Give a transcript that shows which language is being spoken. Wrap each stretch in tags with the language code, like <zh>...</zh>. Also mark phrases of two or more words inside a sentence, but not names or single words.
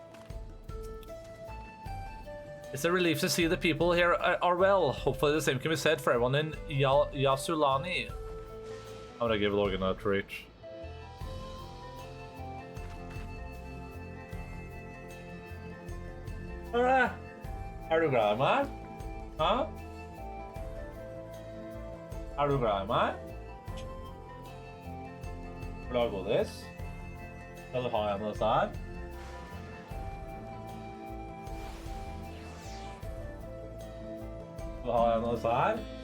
<en>It's a relief to see the people here are well. Hopefully the same can be said for everyone in Yasulani. I'm gonna give Logan a treat. Alright.</en> <no>Er du glad i meg? Hæ? Er du glad i meg? Vil du ha godis? Skal du ha en av disse her? Skal du ha en av disse her?</no>